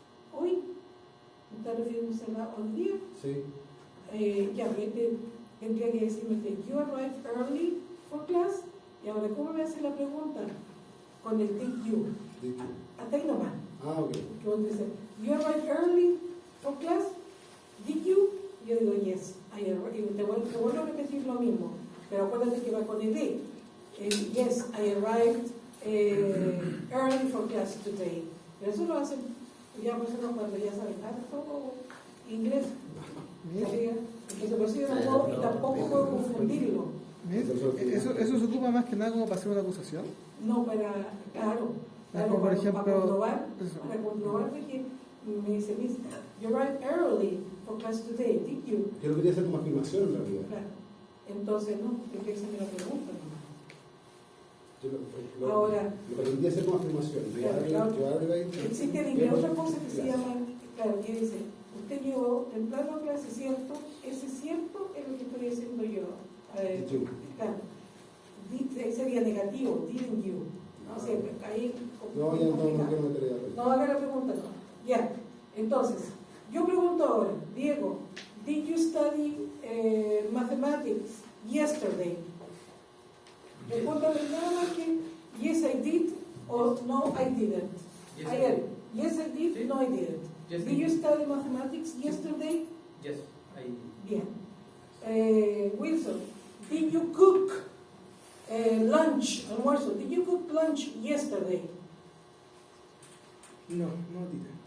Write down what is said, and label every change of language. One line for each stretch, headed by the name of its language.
Spanish: Hoy, ¿está refiriéndose a hoy día? Sí. Ya, tendría que decirme que
English: you arrived early for class.
Spanish: Y ahora, ¿cómo me hace la pregunta? Con el did you.
English: Did you?
Spanish: Hasta ahí nomás. Ah, ok. Que vos dices,
English: you arrived early for class. Did you?
Spanish: Yo digo,
English: yes. I arrived.
Spanish: Y te vuelvo a repetir lo mismo. Pero acuérdate que va con el did.
English: Yes, I arrived early for class today.
Spanish: Pero eso lo hacen ya personas cuando ya saben todo inglés. ¿Sabía? Entonces, por eso yo no puedo, y tampoco puedo confundirlo. Eso se ocupa más que nada como para hacer una acusación. No, claro, Como por ejemplo, para comprobar de que me dice,
English: Miss, you arrived early for class today, did you?
Spanish: Yo lo quería hacer como afirmación en realidad. Claro. Entonces, no, es que esa me la pregunta. Yo Ahora, lo pretendía hacer como afirmación. existe en inglés otra cosa que se llama, claro, que dice, usted llegó temprano a clase, ¿cierto? Ese cierto es lo que estoy diciendo yo. Claro. Sería negativo,
English: didn't you.
Spanish: No sé, ahí. No, ya no quiero meter ya. No, haga la pregunta, no. Ya. Entonces, yo pregunto ahora,
English: Diego, did you study mathematics yesterday?
Spanish: Respóndale nada más que
English: yes I did
Spanish: o
English: no I didn't. Yes, Ayer, yes I did,
Spanish: Sí.
English: no I didn't. Yes, Did you study mathematics yesterday? Yes, I.
Spanish: Bien.
English: Wilson, did you cook lunch, almuerzo? Did you cook lunch yesterday? no didn't.